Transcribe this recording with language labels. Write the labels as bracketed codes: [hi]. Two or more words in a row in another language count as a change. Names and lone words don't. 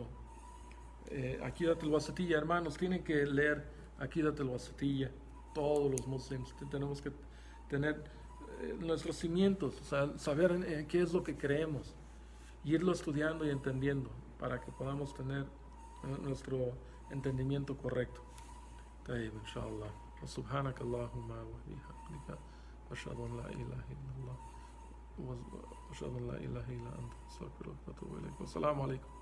[es] Aqidat al-Wasatiyya, hermanos, tienen que leer Aqidat al-Wasatiyya, todos los muslims. Tenemos que tener nuestros cimientos, o sea, saber qué es lo que creemos, irlo estudiando y entendiendo para que podamos tener nuestro entendimiento correcto. [ar] طيب إن شاء الله سبحانك اللهم وبحمدك وأشهد أن لا إله إلا الله وأشهد أن لا إله إلا أنت أستغفرك وأتوب إليك والسلام عليكم.